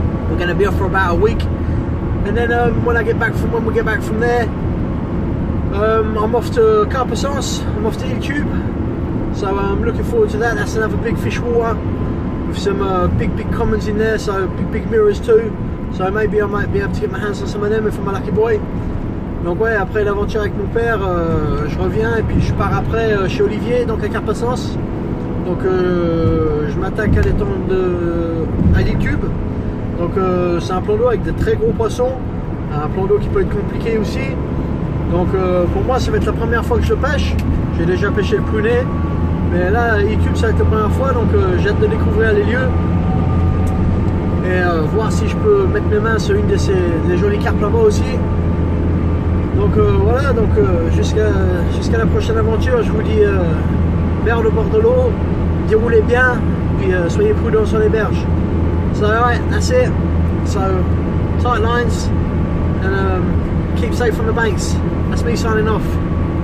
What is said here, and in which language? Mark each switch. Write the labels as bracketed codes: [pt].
[en] We're going to be off for about a week. And then when we get back from there, I'm off to Carpessence, I'm off to Ile Tube. So I'm looking forward to that. That's another big fish water with some big commons in there, so big mirrors too. So maybe I might be able to get my hands on some of them if I'm a lucky boy. [fr] Donc ouais, après l'aventure avec mon père, je reviens et puis je pars après chez Olivier, donc à Carpassens. Donc je m'attaque à l'étang à l'Itube. Donc c'est un plan d'eau avec de très gros poissons, un plan d'eau qui peut être compliqué aussi. Donc pour moi ça va être la première fois que je pêche. J'ai déjà pêché le prunet, mais là Itube ça va être la première fois, donc j'ai hâte de découvrir les lieux et voir si je peux mettre mes mains sur une des jolies carpes là-bas aussi. Donc voilà, donc jusqu'à la prochaine aventure, je vous dis vers le bord de l'eau, déroulez bien, puis soyez prudents sur les berges. [en] So alright, that's it. So tight lines and keep safe from the banks. That's me signing off.